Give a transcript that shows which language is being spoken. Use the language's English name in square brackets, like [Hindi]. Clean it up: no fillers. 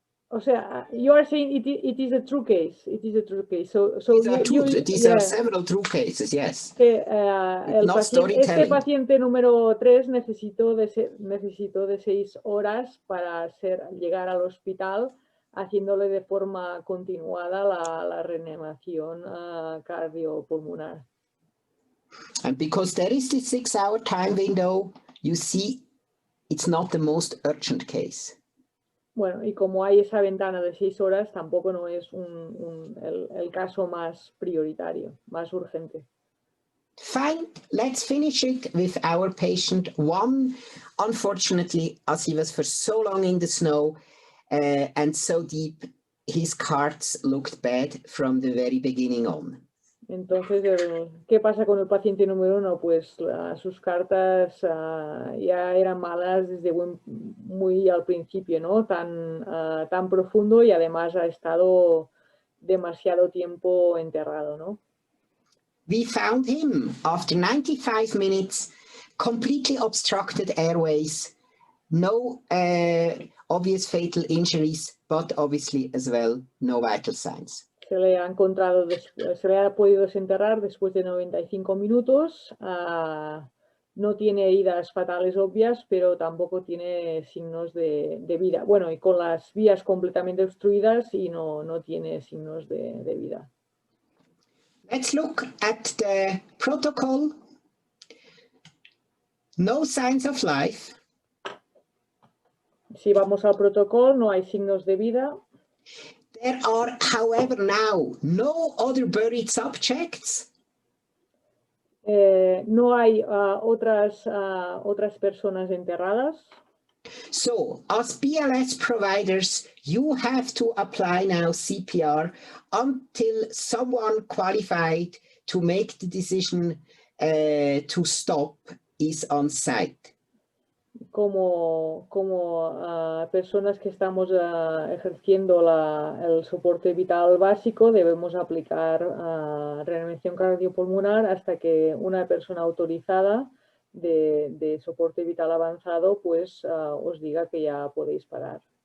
[English] O sea, you are saying it is a true case. It is a true case. So These are several true cases, yes. [Spanish] Que, este [English] storytelling. [Spanish] paciente número 3 necesitó de 6 horas para llegar al hospital, haciéndole de forma continuada la reanimación cardiopulmonar. [English] And because there is this 6-hour time window, you see it's not the most urgent case. [Spanish] Bueno, y como hay esa ventana de 6 horas, tampoco no es el caso más prioritario, más urgente. [English] Fine, let's finish it with our patient 1. Unfortunately, as he was for so long in the snow and so deep, his cards looked bad from the very beginning on. [Spanish] Entonces, ¿qué pasa con el paciente número 1? Pues sus cartas ya eran malas desde muy al principio, ¿no? Tan profundo y además ha estado demasiado tiempo enterrado, ¿no? [English] We found him after 95 minutes, completely obstructed airways, no obvious fatal injuries, but obviously as well, no vital signs. [Spanish] Se le ha encontrado, se le ha podido desenterrar después de 95 minutos. No tiene heridas fatales obvias, pero tampoco tiene signos de vida. Bueno, y con las vías completamente obstruidas y no tiene signos de vida. [English] Let's look at the protocol. No signs of life. [Spanish] Si vamos al protocolo, no hay signos de vida. [English] There are, however, now no other buried subjects. [Spanish] No hay otras personas enterradas. [English] So, as BLS providers, you have to apply now CPR until someone qualified to make the decision to stop is on site. [Spanish] Como personas que estamos ejerciendo el soporte vital básico, debemos aplicar reanimación cardiopulmonar hasta que una persona autorizada de soporte vital avanzado pues os diga que ya podéis parar.